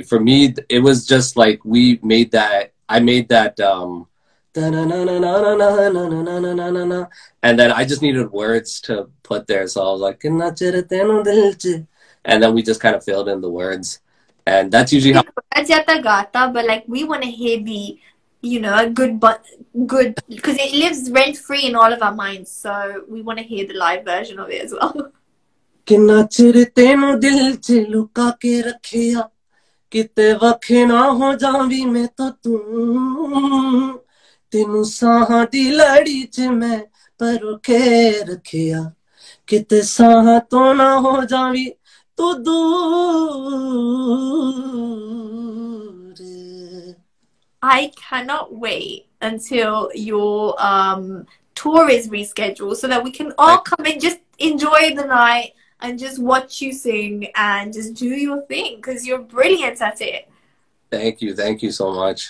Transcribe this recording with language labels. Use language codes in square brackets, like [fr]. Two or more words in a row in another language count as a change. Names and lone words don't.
[en] For me, it was just like I made that and then I just needed words to put there, so I was like, and then we just kind of filled in the words, and that's usually how. But like we want to hear the, you know, a good because it lives rent free in all of our minds, so we want to hear the live version of it as well. [pa] ਕਿੰਨਾ ਚਿਰ ਤੈਨੂੰ ਦਿਲ ਚ ਲੁਕਾ ਕੇ ਰੱਖਿਆ ਕਿਤੇ ਵੱਖੇ ਨਾ ਹੋ ਜਾਵੀਂ ਮੈਂ ਤੋ ਤੂੰ ਤੈਨੂੰ ਸਾਹਾਂ ਦੀ ਲੜੀ ਚ ਮੈਂ ਪਰੋਖੇ ਰੱਖਿਆ ਕਿਤੇ ਸਾਹਾਂ ਤੋਂ ਨਾ ਹੋ ਜਾਵੀਂ ਤੂੰ ਦੂਰ. [en] I cannot wait until your tour is rescheduled so that we can all come and just enjoy the night, and just watch you sing and just do your thing because you're brilliant at it. Thank you so much.